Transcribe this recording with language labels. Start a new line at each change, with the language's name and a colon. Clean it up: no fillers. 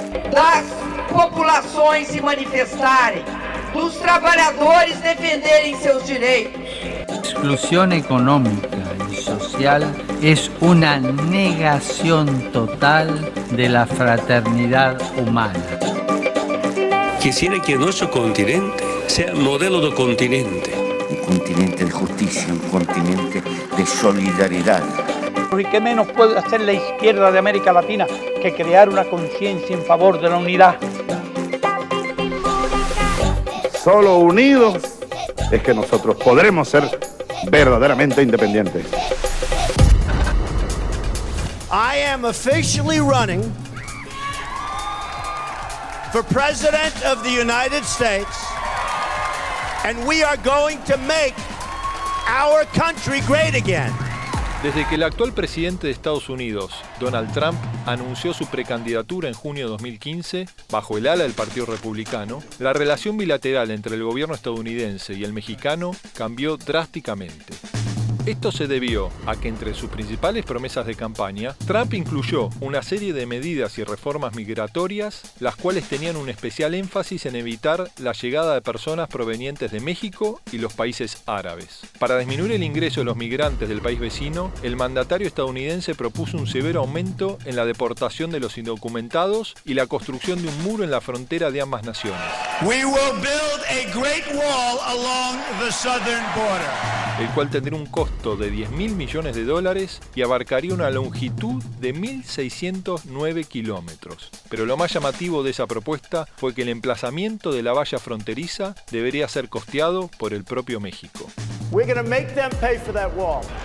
Portuguese: Das populações se manifestarem, dos trabalhadores defenderem seus direitos.
Spanish: La exclusión económica y social es una negación total de la fraternidad humana. Quisiera que nuestro continente sea modelo de continente. Un continente de justicia, un continente de solidaridad. ¿Y qué menos puede hacer la izquierda de América Latina que crear una conciencia en favor de la unidad? Solo unidos es que nosotros podremos ser verdaderamente independientes.
English: I am officially running for President of the United States. And we are going to make our country great again.
Spanish: Desde que el actual presidente de Estados Unidos, Donald Trump, anunció su precandidatura en junio de 2015, bajo el ala del Partido Republicano, la relación bilateral entre el gobierno estadounidense y el mexicano cambió drásticamente. Esto se debió a que entre sus principales promesas de campaña, Trump incluyó una serie de medidas y reformas migratorias, las cuales tenían un especial énfasis en evitar la llegada de personas provenientes de México y los países árabes. Para disminuir el ingreso de los migrantes del país vecino, el mandatario estadounidense propuso un severo aumento en la deportación de los indocumentados y la construcción de un muro en la frontera de ambas naciones.
English: We will build a great wall along the southern border.
Spanish: El cual tendría un costo de $10.000 millones y abarcaría una longitud de 1.609 kilómetros. Pero lo más llamativo de esa propuesta fue que el emplazamiento de la valla fronteriza debería ser costeado por el propio México.
English: We're going to make them pay for that wall.